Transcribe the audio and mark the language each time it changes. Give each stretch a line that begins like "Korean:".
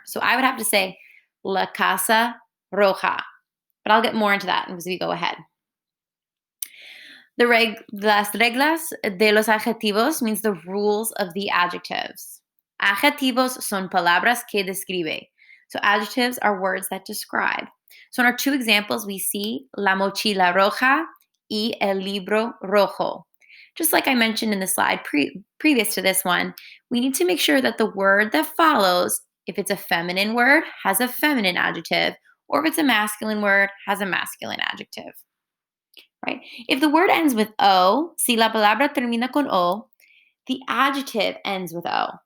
English: So I would have to say
Spanish: la casa roja.
English: But I'll get more into that as we go ahead.
Spanish: Las reglas de los adjetivos
English: means the rules of the adjectives.
Spanish: Adjetivos son palabras que describe.
English: So adjectives are words that describe. So in our 2 examples, we see
Spanish: la mochila roja y el libro rojo.
English: Just like I mentioned in the slide previous to this one, we need to make sure that the word that follows, if it's a feminine word, has a feminine adjective, or if it's a masculine word, has a masculine adjective. Right? If the word ends with O,
Spanish: si la palabra termina con O,
English: the adjective ends with O.